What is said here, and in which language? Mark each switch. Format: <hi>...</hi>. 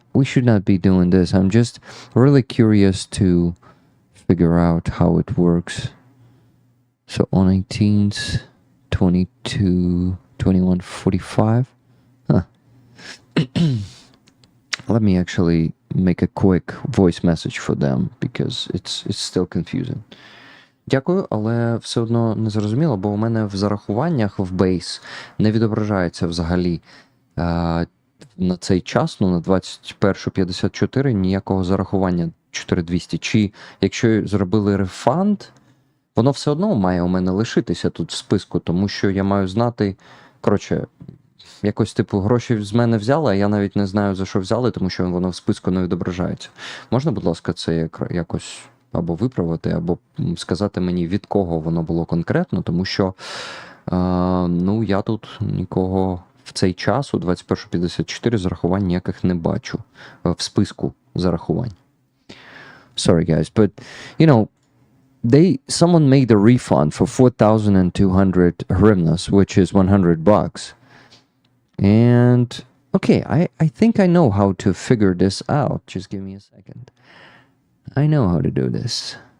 <en>We should not be doing this. I'm just really curious to figure out how it works. So on 18th, 22, 2145. Let me actually make a quick voice message for them, because it's still confusing.</en> <uk>Дякую, але все одно не зрозуміло, бо у мене в зарахуваннях в Base не відображається взагалі на цей час, на 21.54 ніякого зарахування 4200. Чи якщо зробили рефанд, воно все одно має у мене лишитися тут в списку, тому що я маю знати, коротше, якось типу гроші з мене взяли, а я навіть не знаю, за що взяли, тому що воно в списку не відображається. Можна, будь ласка, це якось або виправити, або сказати мені, від кого воно було конкретно, тому що Ну, я тут нікого в цей час, у 21:54, зарахувань ніяких не бачу в списку зарахувань.</uk> <en>Sorry, guys, but, you know, someone made a refund for 4,200 hryvnias, which is $100. And, okay, I think I know how to figure this out. Just give me a second. I know how to do this.</en>